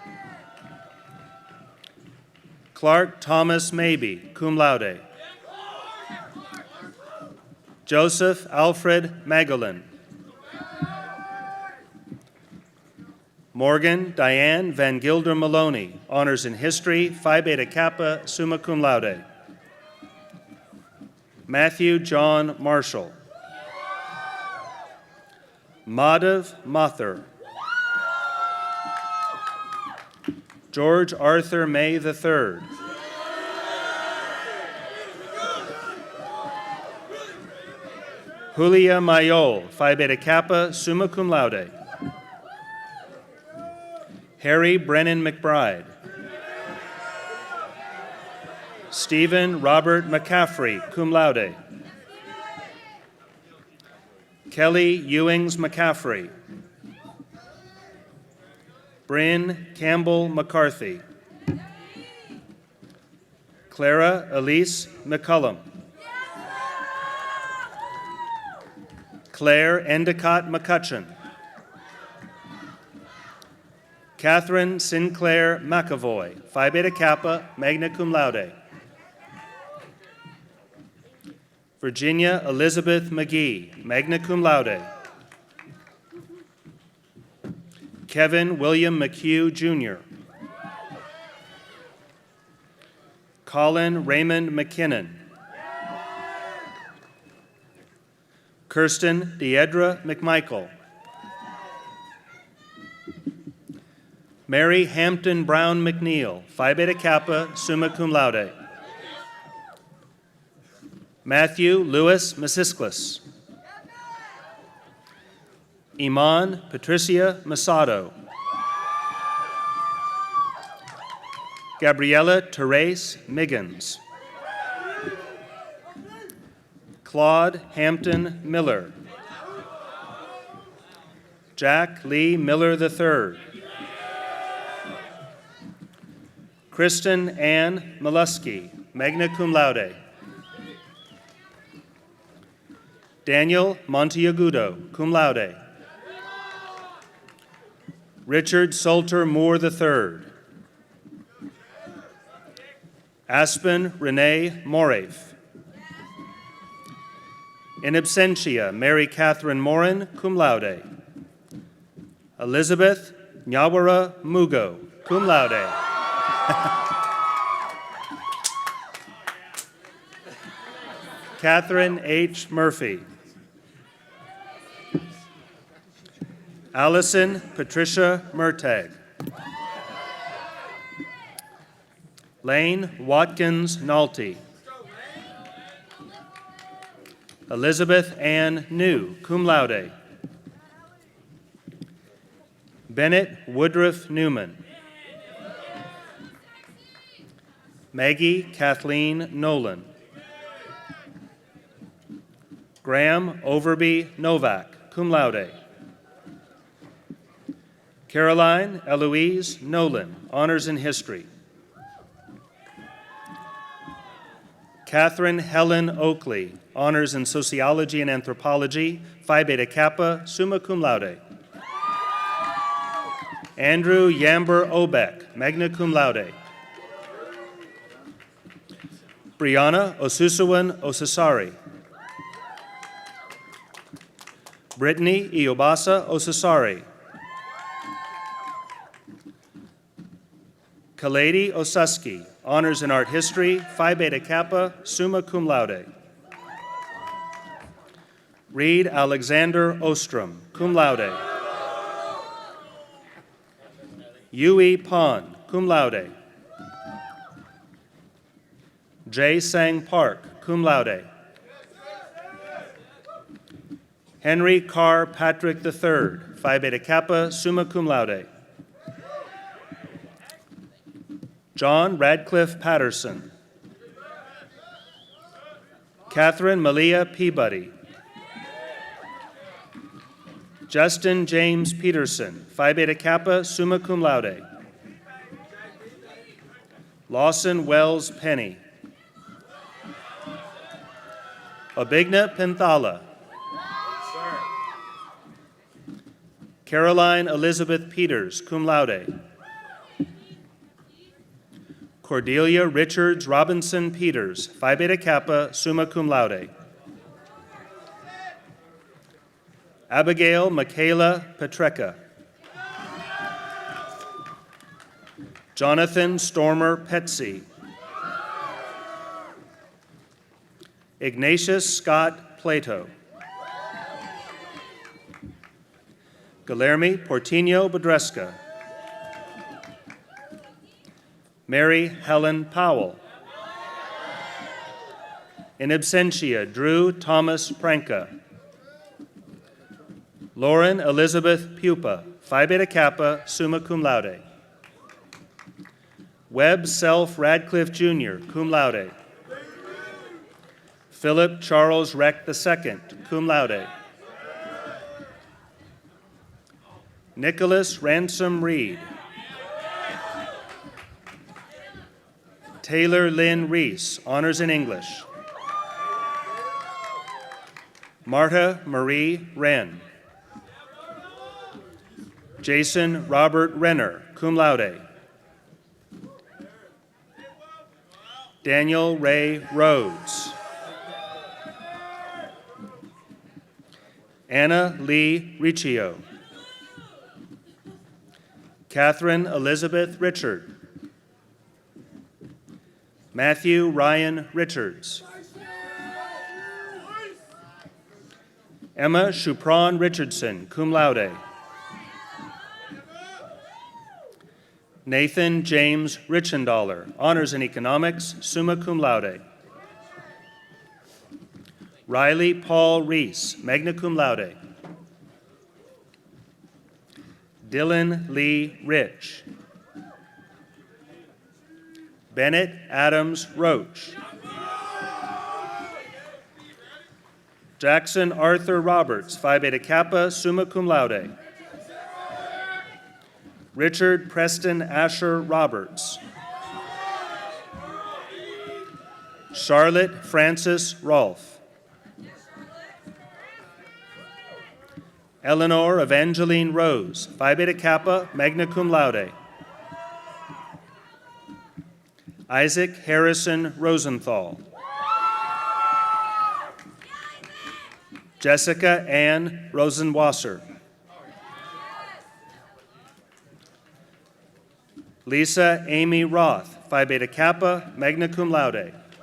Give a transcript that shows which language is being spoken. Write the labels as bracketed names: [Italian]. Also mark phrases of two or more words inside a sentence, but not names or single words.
[English] Clark Thomas Maybe, [Latin] cum laude. [English] Joseph Alfred Magellan. Morgan Diane Van Gilder Maloney, honors in history, Phi Beta Kappa, [Latin] summa cum laude. [English] Matthew John Marshall. Madhav Mathur. George Arthur May III. Julia Mayol, Phi Beta Kappa, [Latin] summa cum laude. [English] Harry Brennan McBride. Stephen Robert McCaffrey, [Latin] cum laude. [English] Kelly Ewings McCaffrey. Bryn Campbell McCarthy. Clara Elise McCullum. Claire Endicott McCutcheon. Catherine Sinclair McAvoy, Phi Beta Kappa, [Latin] magna cum laude. [English] Virginia Elizabeth McGee, [Latin] magna cum laude. [English] Kevin William McHugh, Jr. Colin Raymond McKinnon. Kirsten Deidre McMichael. Mary Hampton Brown McNeil, Phi Beta Kappa, [Latin] summa cum laude. [English] Matthew Lewis Masisklis. Iman Patricia Masado. Gabriella Therese Miggins. Claude Hampton Miller. Jack Lee Miller III. Kristen Ann Molesky, [Latin] magna cum laude. [English] Daniel Monteagudo, [Latin] cum laude. [English] Richard Salter Moore III. Aspen Renee Morafe. [Latin] In absentia, [English] Mary Catherine Morin, [Latin] cum laude. [English] Elizabeth Nyawara Mugo, [Latin] cum laude. [English] Catherine H. Murphy. Allison Patricia Murtagh. Lane Watkins Nolte. Elizabeth Ann New, [Latin] cum laude. [English] Bennett Woodruff Newman. Maggie Kathleen Nolan. Graham Overby Novak, [Latin] cum laude. [English] Caroline Eloise Nolan, honors in history. Catherine Helen Oakley, honors in sociology and anthropology, Phi Beta Kappa, [Latin] summa cum laude. [English] Andrew Yamber Obeck, [Latin] magna cum laude. [English] Brianna Osusuwan Osasari. Brittany Iobasa Osasari. Kalady Osuski, honors in art history, Phi Beta Kappa, [Latin] summa cum laude. [English] Reed Alexander Ostrom, [Latin] cum laude. [English] Yui Pond, [Latin] cum laude. [English] Jay Sang Park, [Latin] cum laude. [English] Henry Carr Patrick III, Phi Beta Kappa, [Latin] summa cum laude. [English] John Radcliffe Patterson. Catherine Malia Peabody. Justin James Peterson, Phi Beta Kappa, [Latin] summa cum laude. [English] Lawson Wells Penny. Obigna Penthala. Caroline Elizabeth Peters, [Latin] cum laude. [English] Cordelia Richards Robinson Peters, Phi Beta Kappa, [Latin] summa cum laude. [English] Abigail Michaela Petrecka. Jonathan Stormer Petsy. Ignatius Scott Plato. Guilherme Portinho Badresca. Mary Helen Powell. [Latin] In absentia, [English] Drew Thomas Pranka. Lauren Elizabeth Pupa, Phi Beta Kappa, [Latin] summa cum laude. [English] Webb Self Radcliffe Jr., [Latin] cum laude. [English] Philip Charles Reck II, [Latin] cum laude. [English] Nicholas Ransom Reed. Taylor Lynn Reese, honors in English. Marta Marie Wren. Jason Robert Renner, [Latin] cum laude. [English] Daniel Ray Rhodes. Anna Lee Riccio. Catherine Elizabeth Richard. Matthew Ryan Richards. Emma Shupron Richardson, [Latin] cum laude. [English] Nathan James Richendaler, honors in economics, [Latin] summa cum laude. [English] Riley Paul Reese, [Latin] magna cum laude. [English] Dylan Lee Rich. Bennett Adams Roach. Jackson Arthur Roberts, Phi Beta Kappa, [Latin] summa cum laude. [English] Richard Preston Asher Roberts. Charlotte Francis Rolfe. Eleanor Evangeline Rose, Phi Beta Kappa, [Latin] magna cum laude. [English] Isaac Harrison Rosenthal. Jessica Ann Rosenwasser. Lisa Amy Roth, Phi Beta Kappa, [Latin] magna cum laude.